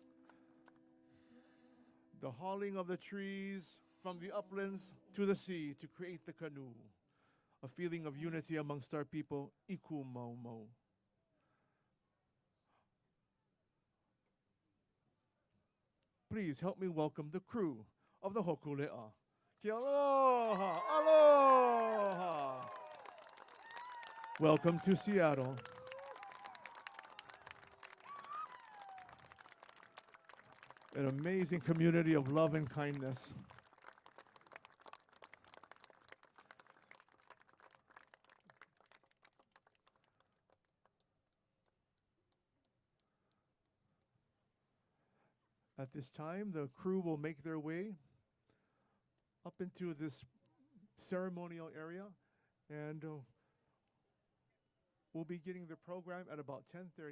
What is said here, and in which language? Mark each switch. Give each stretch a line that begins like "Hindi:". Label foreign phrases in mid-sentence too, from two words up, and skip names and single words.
English: The hauling of the trees from the uplands to the sea to create the canoe. A feeling of unity amongst our people,
Hawaiian: iku mau mau.
English: Please help me welcome the crew of the Hokule'a.
Hawaiian: Ki aloha, aloha.
English: Welcome to Seattle. An amazing community of love and kindness. At this time, the crew will make their way up into this ceremonial area, and we'll be getting the program at about 10:30.